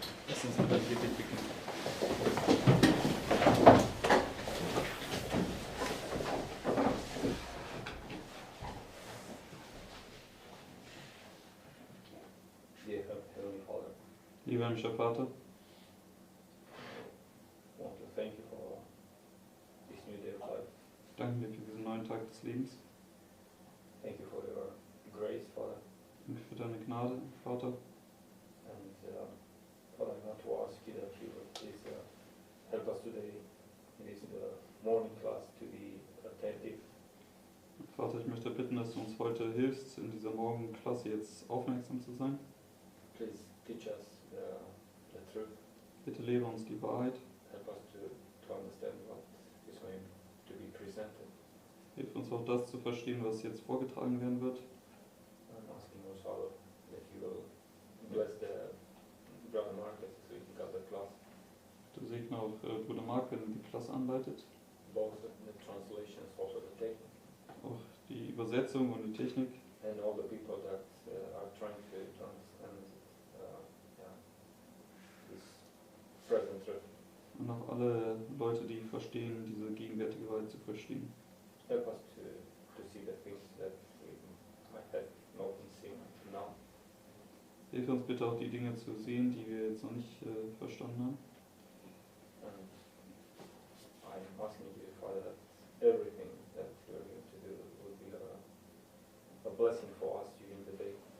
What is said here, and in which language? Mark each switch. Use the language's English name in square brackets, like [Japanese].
[German] Lass uns mit der Predigt beginnen. [English] Dear Heavenly Father, [German] Lieber himmlischer Vater, [English] I want to thank you for this new day of life. [German] ich danke dir für diesen neuen Tag des Lebens. [English] Thank you for your grace, Father. [German] Danke für deine Gnade, Vater. [English] And Father, I want to ask you that you would please help us today in this morning class to be attentive. [German] Vater, ich möchte bitten, dass du uns heute hilfst, in dieser Morgenklasse jetzt aufmerksam zu sein. [English] Please teach us the truth. [German] Bitte lehre uns die Wahrheit. [English] Help us to understand what is going to be presented. [German] Hilf uns auch das zu verstehen, was jetzt vorgetragen werden wird. [English] I'm asking also, Father, that you will bless the brother Marcus so he can cut the class. [German] Du segne auch Bruder Mark, wenn er die Klasse anleitet. [English] Both the translations, also the technique, [German] Auch die Übersetzung und die Technik. [English] and all the people that are trying to understand this present truth. [German] Und auch alle Leute, die verstehen, diese gegenwärtige Wahrheit zu verstehen. [English] Help us to see the things that we might have not seen now. [German] Hilf uns bitte auch die Dinge zu sehen, die wir jetzt noch nicht verstanden haben. [English] And I'm asking you, Father, that everything that we are going to do will be a blessing for us during the day.